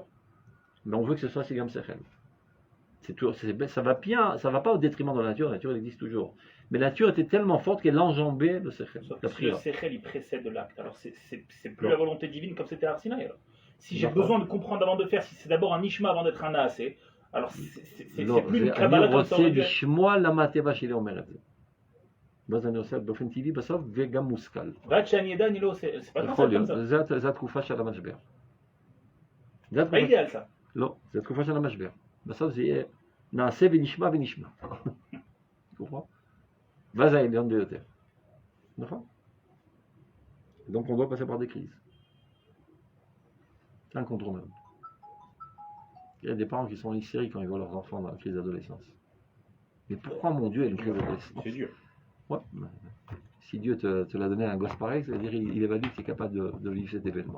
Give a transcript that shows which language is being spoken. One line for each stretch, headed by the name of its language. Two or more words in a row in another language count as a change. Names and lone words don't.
French: Mais on veut que ce soit
Hebrew: שגם שכל.
French: Ça va bien, ça va pas au détriment de la nature elle existe toujours. Mais la nature était tellement forte qu'elle enjambait le Sechel. Le Sechel, il précède l'acte. Alors c'est plus la volonté divine comme c'était à Arsinaï. Si j'ai besoin de comprendre avant de faire, si c'est d'abord un Nishma avant d'être un Naasé, alors c'est plus une Kabbalah comme ça.
Hebrew: אני רוצה לשמוע למה הטבע שלי אומר את זה. ואז אני עושה באופן טבעי בסוף וגם מושכל. ועד שאני אדע, אני לא עושה,
French: c'est pas
Hebrew: יכול להיות,
French: ça.
Hebrew: זה התקופה של המשבר.
French: pas idéal ça.
Hebrew: לא, זה התקופה של המשבר. בסוף זה יהיה נעשה ונשמע ונשמע. ואז העליון ביותר. נכון?
French: Donc on doit passer par des crises. C'est incontournable. Il y a des parents qui sont hystériques quand ils voient leurs enfants dans la crise d'adolescence. Mais pourquoi mon Dieu a une crise d'adolescence? C'est dur. Ouais. Si Dieu te l'a donné à un gosse pareil, c'est-à-dire il évalue que tu es capable de vivre cet événement.